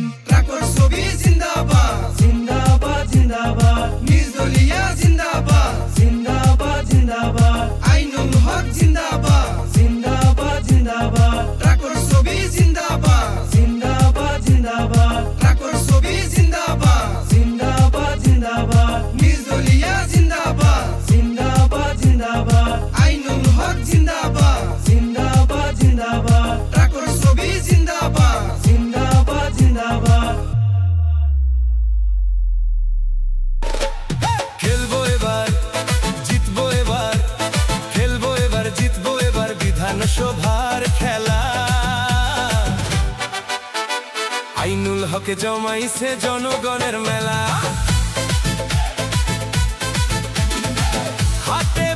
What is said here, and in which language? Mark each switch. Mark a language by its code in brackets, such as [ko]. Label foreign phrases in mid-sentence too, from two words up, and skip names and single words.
[as] ট্ৰাকৰ ছবি জিন্দাবাদ জিন্দাবাদ জিন্দাবাদ নিৰ্দলীয় জিন্দাবাদ জিন্দাবাদ জিন্দাবাদ আইনুল হক জিন্দাবাদ জিন্দাবাদ জিন্দাবাদ ট্রাকর ছবি জিন্দাবাদ জিন্দাবাদ জিন্দাবাদ ট্রাকর ছবি জিন্দাবাদ জিন্দাবাদ জিন্দাবাদ নির্দলীয় জিন্দাবাদ জিন্দাবাদ জিন্দাবাদ আইনুল হক জিন্দাবাদ জিন্দাবাদ জিন্দাবাদ ট্রাকর ছবি জিন্দাবাদ জিন্দাবাদ জিন্দাবাদ [bn] খেলবো এবার জিতবো এবার খেলবো এবার জিতবো এবার বিধানসভার খেলা আইনুল হকে জমাইছে জনগণের মেলা হাটে